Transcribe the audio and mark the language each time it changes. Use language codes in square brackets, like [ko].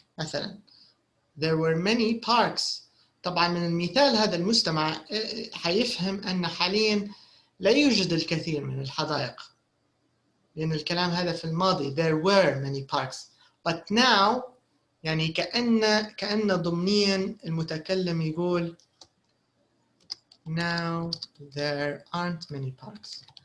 [en] مثلا there were many parks. [ar] طبعا من المثال هذا المستمع حيفهم أن حاليا لا يوجد الكثير من الحدائق لأن الكلام هذا في الماضي. [en] There were many parks but now [ar] يعني كأن ضمنيا المتكلم يقول [en] now there aren't many parks.